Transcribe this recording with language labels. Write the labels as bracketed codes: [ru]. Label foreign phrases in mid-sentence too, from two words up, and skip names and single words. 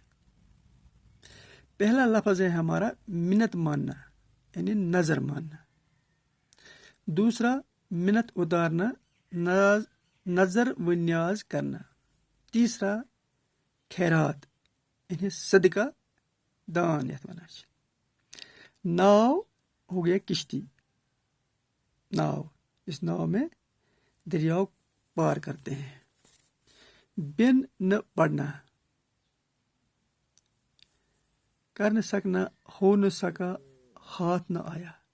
[ur] پہلا لفظ ہے ہمارا منت ماننا، یعنی نظر ماننا. دوسرا منت اتارنا، نظر و نیاز کرنا. تیسرا خیرات، یعنی صدقہ دان [ks] یتھ ونان چھِ. [ur] ناو ہو گیا کشتی. ناو، اس ناو میں دریاؤ پار کرتے ہیں. بن نہ پڑھنا، کر نہ سکنا، ہو نہ سکا، ہاتھ نہ آیا.